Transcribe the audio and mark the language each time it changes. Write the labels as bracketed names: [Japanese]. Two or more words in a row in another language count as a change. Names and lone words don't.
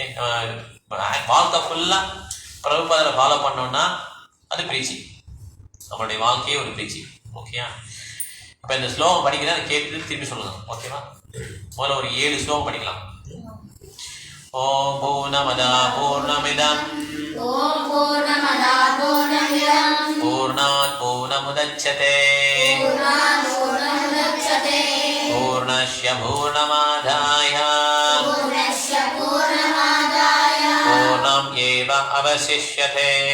[Tamil] வாழ்க்கை ஃபுல்லா பிரபுபாதரை ஃபாலோ பண்ணோம்னா அது பிரீச்சிங். நம்மளுடைய வாழ்க்கையே ஒரு பிரீச்சிங். ஓகேயா? இப்போ இந்த ஸ்லோகம் படிக்கிறேன், கேட்டு திருப்பி சொல்லுங்க. ஓகேவா? முதல்ல ஒரு 7 ஸ்லோகம் படிக்கலாம். [Sanskrit] ॐ पूर्णमदः पूर्णमिदं पूर्णात् पूर्णमुदच्यते पूर्णस्य पूर्णमादाय पूर्णम् एव अवशिष्यते.